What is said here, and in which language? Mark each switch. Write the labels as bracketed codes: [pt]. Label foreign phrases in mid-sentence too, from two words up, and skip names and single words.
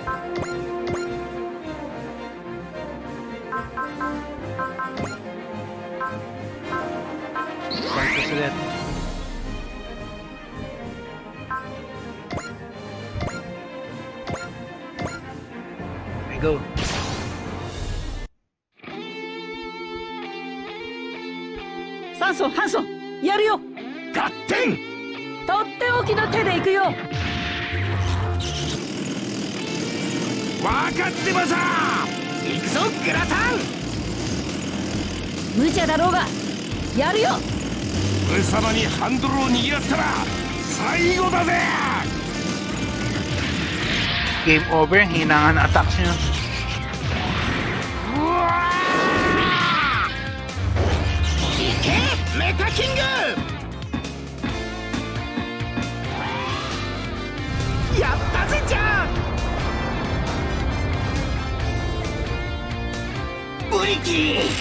[tl] Balik ulit. [en] Okay, go. [ja] Sanso, Hanso, やるよ。合点。とっておきの手で行くよ。分かってまさ。行くぞグラタン。無茶だろうがやるよ。上様にハンドルを握らせたら最後だぜ。 [en] Game over. [tl] Hina nga na attacks nyo. [ja] いけメタキング。やったぜじゃん。ブリキー。